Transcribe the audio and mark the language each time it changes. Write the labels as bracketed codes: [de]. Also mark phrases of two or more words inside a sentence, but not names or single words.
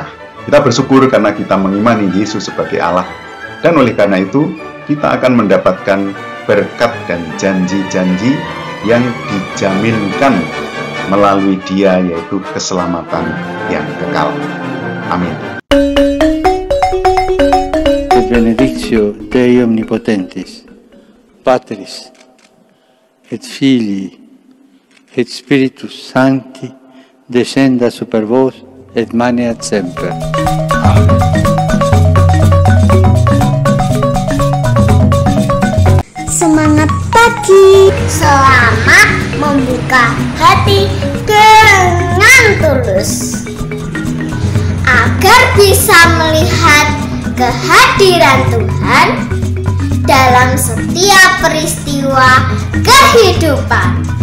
[id] Kita bersyukur karena kita mengimani Yesus sebagai Allah, dan oleh karena itu kita akan mendapatkan berkat dan janji-janji yang dijaminkan melalui Dia, yaitu keselamatan yang kekal. Amin. [la] Benedictio Dei Omnipotentis, Patris et Filii et Spiritus Sancti, descenda super vos et maneat semper. Amen. [id] Semangat pagi, selamat membuka hati dengan tulus agar bisa melihat kehadiran Tuhan dalam setiap peristiwa kehidupan.